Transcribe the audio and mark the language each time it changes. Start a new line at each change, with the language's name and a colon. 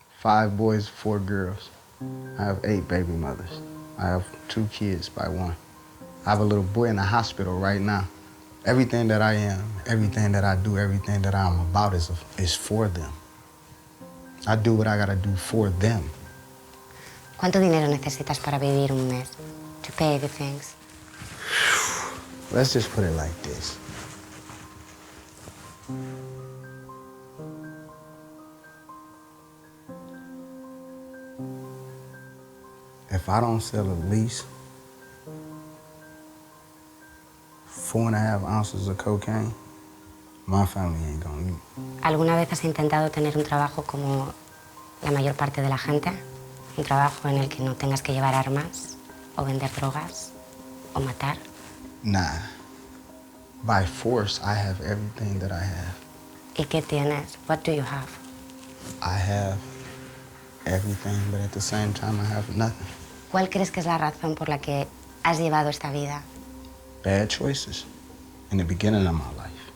English: 5 boys, 4 girls. I have 8 baby mothers. I have 2 kids by one. I have a little boy in the hospital right now. Everything that I am, everything that I do, everything that I'm about is for them. I do what I gotta do for them.
Spanish: ¿Cuánto dinero necesitas para vivir un mes?
English: To pay the things. Let's just put it like this. If I don't sell at least 4.5 ounces of cocaine, my family ain't gonna eat.
Spanish: ¿Alguna vez has intentado tener un trabajo como la mayor parte de la gente? Un trabajo en el que no tengas que llevar armas, o vender drogas, o matar.
English: Nah. By force, I have everything that I have.
Spanish: ¿Y qué tienes?
English: What do you have? I have everything, but at the same time, I have nothing.
Spanish: ¿Cuál crees que es la razón por la que has llevado esta vida?
English: Bad choices in the beginning of my life.